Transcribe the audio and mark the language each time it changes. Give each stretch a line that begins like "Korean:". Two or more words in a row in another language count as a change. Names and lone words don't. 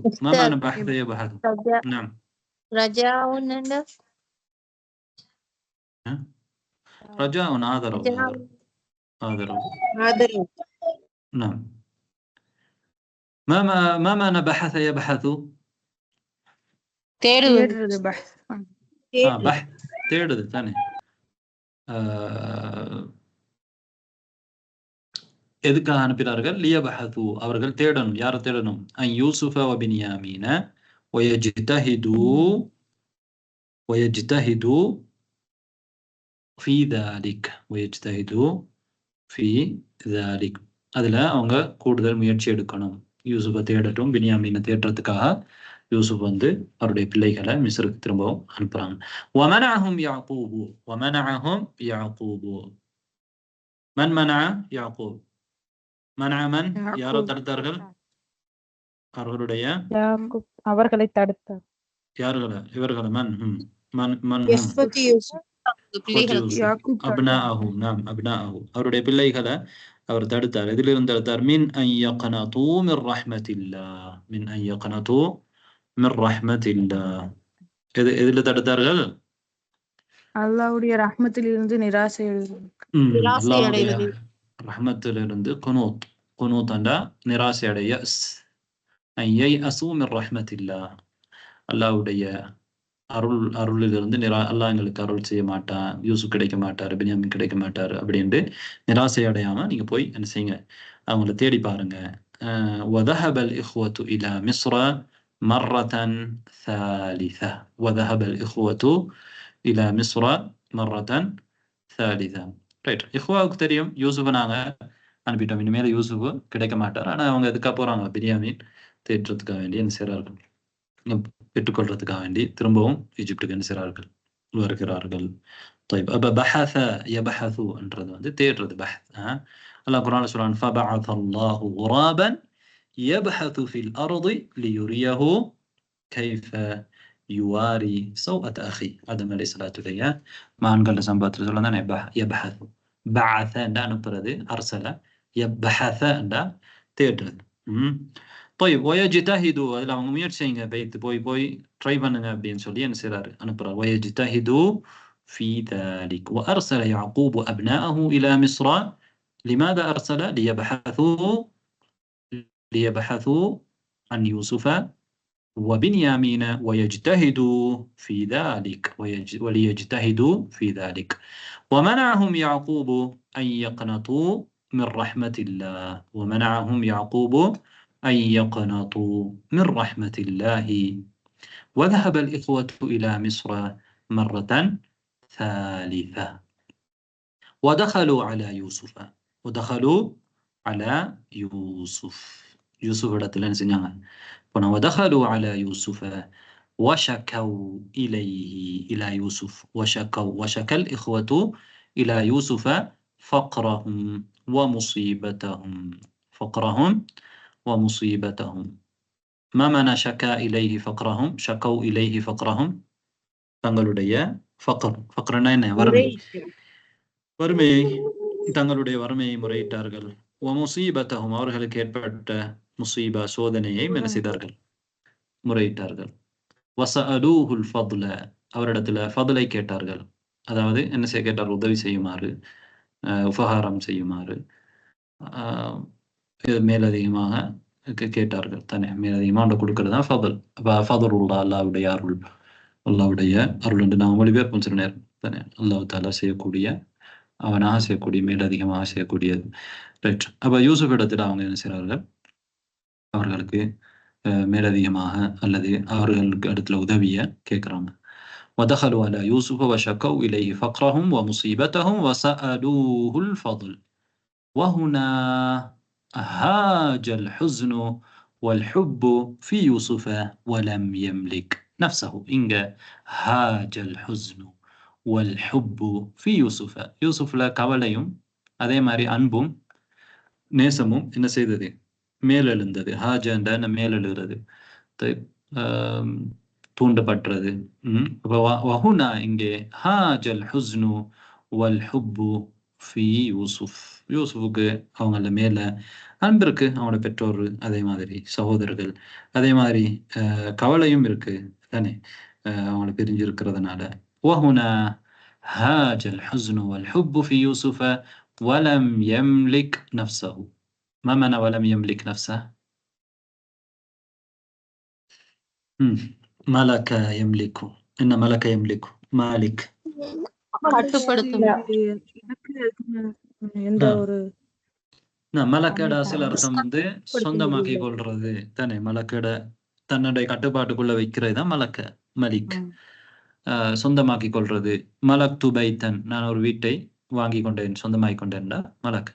Arabic: ما معنى بحث يبحثوا؟ نعم. رجاء رجاء آذروا. نعم. ما معنى بحث يبحث؟
Tamil: தேடுவது. தேடுது தானே. எதுக்காக அனுப்பினார்கள்? லியபஹது, அவர்கள் தேடணும். யாரை தேடணும்?
Arabic: عن يوسف وبنيامين ويجتهدوا في ذلك. ويجتهدوا في ذلك.
Tamil: அதுல அவங்க கூடுதல் முயற்சி எடுக்கணும். யூசுஃபை தேடட்டும், பின்யாமீனை தேடுறதுக்காக யூசுப் வந்து அவருடைய பிள்ளைகளை மிஸ்ருக்கு திரும்பவும் அனுப்புறாங்க.
Arabic: ومنعهم يعقوب. ومنعهم يعقوب. من منع يعقوب؟ منع من؟
Tamil: யாரோ தடுத்தார்கள்? அவர்களுடைய அவர்களை தடுத்தார். யார்களை? இவர்களை. மன்? மன்?
Arabic: إخوة يوسف.
Tamil: யாக்கூப் அப்னாஅஹு நாம் அப்னாஅஹு அவருடைய பிள்ளைகளை அவர் தடுத்தார். எதிலிருந்து தடுத்தார்?
Arabic: من أن يقنط من رحمة الله، من أن يقنط من رحمة الله.
Tamil: எதில தடுத்தார்கள்? அல்லாஹ்வுடைய ரஹ்மத்திலிருந்து நிராசை அல்லாஹ்வுடைய ரஹ்மத்திலிருந்து குனூத். குனூத் என்றா நிராசை அடைய.
Arabic: أن ييأس من رحمة الله,
Tamil: அல்லாஹ்வுடைய அருளிலிருந்து அல்லாஹ் எங்களுக்கு அருள் செய்ய மாட்டான், யூசுப் கிடைக்க மாட்டார், பென்யாமின் கிடைக்க மாட்டார் அப்படின்ட்டு நிராசை அடையாம நீங்க போய் என்ன செய்யுங்க, அவங்கள தேடி பாருங்க.
Arabic: وذهب الإخوة إلى مصر مرة ثالثة. وذهب الإخوة إلى مصر مرة ثالثة.
Tamil: ரைட், இஹ்வாவுக்கு தெரியும் யூசுஃபை நாங்க அனுப்பிட்டோம், இனிமேல யூசுஃப் கிடைக்க மாட்டார். ஆனா அவங்க எதுக்காக போறாங்க? பென்யாமின் தேடுறதுக்காக வேண்டி என்ன செய்றார்கள், பெற்றுக்கொள்றதுக்காக வேண்டி திரும்பவும் ஈஜிப்டுக்கு என்ன செய்றார்கள், வருகிறார்கள். طيب அப்ப
Arabic: بحث يبحث
Tamil: என்றது வந்து தேடுறது, பஹஸ். அல்லாஹ் குர்ஆன்ல சொல்றான்,
Arabic: فبعث الله غرابا يبحث في الأرض ليريه كيف يواري سوءة أخيه.
Tamil: ஆதம் அலைஹிஸ்ஸலாத்துடைய மான்கள சம்பவத்துல சொல்லதானே யபஹஸு. பஅஸ என்றா அனுப்புறது, அர்ஸல. யபஹஸ என்றா தேடுறது.
Arabic: طيب ويجتهد,
Tamil: அதில் அவங்க முயற்சி செய்யுங்க, போய் ட்ரை பண்ணுங்க அப்படின்னு சொல்லி என்ன செய்றாரு, அனுப்புறாரு.
Arabic: ويجتهد في ذلك. وأرسل يعقوب أبناءه إلى مصر. لماذا أرسل؟ ليبحثوا عن يوسف وبنيامين ويجتهدوا في ذلك. وليجتهدوا في ذلك. ومنعهم يعقوب أن يقنطوا من رحمة الله. ومنعهم يعقوب أن يقنطوا من رحمة الله. وذهب الإخوة إلى مصر مرة ثالثة. ودخلوا على يوسف. ودخلوا على يوسف.
Tamil: يوسف இடத்துல செஞ்சாங்க.
Arabic: ودخلوا على يوسف وشكوا إليه إلى يوسف. وشكى الإخوة إلى يوسف فقرهم ومصيبتهم. فقرهم ومصيبتهم. ما معنى شكا إليه فقرهم؟ شكوا إليه فقرهم.
Tamil: தங்களுடைய ஃபக்ர்னா என்ன? வறுமை. தங்களுடைய வறுமையை முறையிட்டார்கள். ومصيبتهم, அவர்களுக்கு ஏற்பட்ட முசீபா, சோதனையை என்ன செய்தார்கள், முறையிட்டார்கள்.
Arabic: وسألوه الفضل,
Tamil: அவரிடத்துல ஃபضலை கேட்டார்கள். அதாவது என்ன செய்ய கேட்டார்? உதவி செய்யுமாறு, உபகாரம் செய்யுமாறு, மேலதிகமாக கேட்டார்கள் தானே. மேலதிகமாக கொடுக்கறது தான் ஃபضல். ஃபضலுல்லாஹ், அல்லாஹ்வுடைய அருள். அல்லாஹ்வுடைய அருள் என்று நாம் மொழிபெயர்ப்போம் சில நேரம் தானே. அல்லாஹ் தஆலா செய்யக்கூடிய, அவனாக செய்யக்கூடிய, மேலதிகமாக செய்யக்கூடியது. ரைட். அப்ப யூசுப் இடத்துல அவங்க என்ன செய்றார்கள், அவர்களுக்கு மேலதிகமாக அல்லது அவர்களுக்கு இடத்துல உதவிய கேட்கிறாங்க.
Arabic: ودخلوا على يوسف وشكوا إليه فقرهم ومصيبتهم وسألوه الفضل. وهنا هاج الحزن والحب في يوسف ولم يملك نفسه. إنج هاج الحزن والحب في يوسف.
Tamil: யூசுஃப்ல கவலையும் அதே மாதிரி அன்பும் நேசமும் என்ன செய்தது, மேலெழுந்தது. ஹாஜன்ற மேலெழுகிறது, தூண்டப்பட்டது.
Arabic: வஹுனா, இங்கே هاج الحزن والحب في يوسف.
Tamil: யூசுஃபுக்கு அவங்கள மேல அன்பு இருக்கு, அவங்களோட பெற்றோர், அதே மாதிரி சகோதரர்கள், அதே மாதிரி கவலையும் இருக்கு தானே, அவங்கள பிரிஞ்சு இருக்கிறதுனால.
Arabic: وهنا هاج الحزن والحب في يوسف ولم يملك نفسه. ما معنى ولم يملك نفسه؟ ملك يملك. إن ملك يملك. مالك
Tamil: மலக்கட அசல் அர்த்தம் வந்து சொந்தமாக்கி கொள்றது தானே. மலக்கட தன்னுடைய கட்டுப்பாட்டுக்குள்ள வைக்கிறது தான் மலக்க, மலிக். சொந்தமாக்கி கொள்றது.
Arabic: ملك بيتًا,
Tamil: நான் ஒரு வீட்டை வாங்கி கொண்டேன், சொந்தமாக்கி கொண்டேன்டா மலக்.